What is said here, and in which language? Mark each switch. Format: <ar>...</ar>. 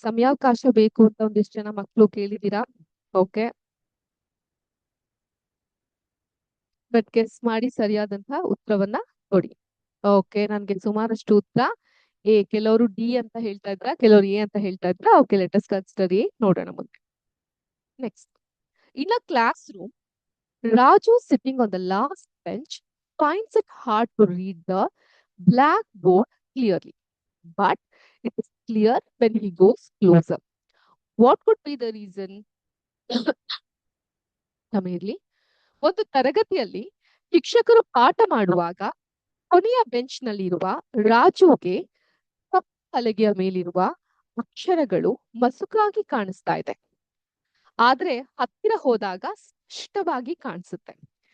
<kn>ಸಮಯಾವಕಾಶ ಬೇಕು ಅಂತ ಒಂದಿಷ್ಟು ಜನ ಮಕ್ಕಳು ಕೇಳಿದೀರಾ. ಓಕೆ,</kn> <en>but</en> <kn>ಗೆಸ್ ಮಾಡಿ ಸರಿಯಾದಂತಹ ಉತ್ತರವನ್ನ ಕೊಡಿ. ಓಕೆ, ನನ್ಗೆ ಸುಮಾರಷ್ಟು ಉತ್ತರ ಎ, ಕೆಲವರು ಡಿ ಅಂತ ಹೇಳ್ತಾ ಇದ್ರ, ಕೆಲವರು ಎ ಅಂತ ಹೇಳ್ತಾ ಇದ್ರ. Okay,</kn> <en>Let us consider A.</en> <kn>ನೋಡೋಣ ಮುಂದೆ. Next,</kn> <en>In a classroom, Raju sitting on the last bench finds it hard to read the blackboard clearly, but it is clear when he goes closer. What could be the reason?</en> <kn>ತಮಿರ್ಲಿ ಒಂದು ತರಗತಿಯಲ್ಲಿ ಶಿಕ್ಷಕರು ಪಾಠ ಮಾಡುವಾಗ ಕೊನೆಯ bench ನಲ್ಲಿರುವ ರಾಜುಗೆ ಕಪ್ಪು ಹಲಗೆಯ ಮೇಲಿರುವ ಅಕ್ಷರಗಳು ಮಸುಕಾಗಿ ಕಾಣಿಸ್ತಾ ಇದೆ. ಆದ್ರೆ ಹತ್ತಿರ ಹೋದಾಗ ಸ್ಪಷ್ಟವಾಗಿ ಕಾಣಿಸುತ್ತೆ.</kn>